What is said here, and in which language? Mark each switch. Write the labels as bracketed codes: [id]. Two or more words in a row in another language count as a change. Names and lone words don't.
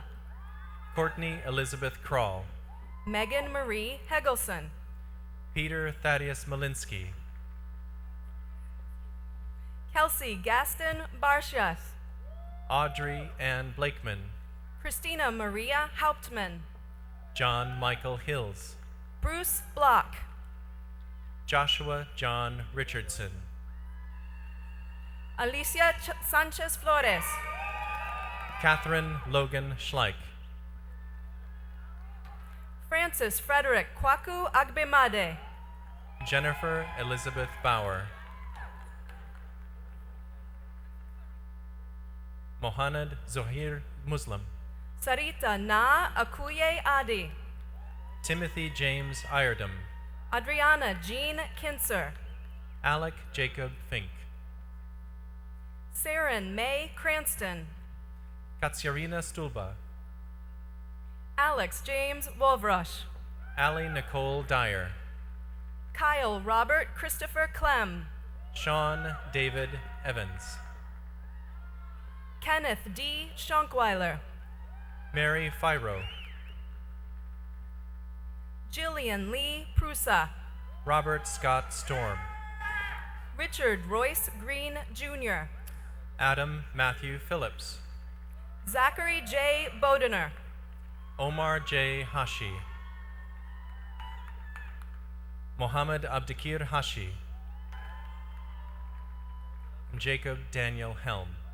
[en] Courtney Elizabeth Krall, Megan Marie Hegelson. Peter Thaddeus Malinsky, Kelsey Gaston Barshas. Audrey Ann Blakeman, Christina Maria Hauptmann. John Michael Hills, Bruce Block. Joshua John Richardson, Alicia Sanchez Flores. Catherine Logan Schleich, Francis Frederick Kwaku Agbemade. Jennifer Elizabeth Bauer, Mohamed Zohir Muslim, Sarita Na Akuye Adi. Timothy James Iredom, Adriana Jean Kinser. Alec Jacob Fink, Saren May Cranston. Katsiarina Stulba, Alex James Wolvrush. Allie Nicole Dyer, Kyle Robert Christopher Clem. Sean David Evans, Kenneth D. Schonkweiler. Mary Firo, Jillian Lee Prusa. Robert Scott Storm, Richard Royce Green Jr. Adam Matthew Phillips, Zachary J. Bodener. Omar J. Hashi, Mohammed Abdikir Hashi, and Jacob Daniel Helm.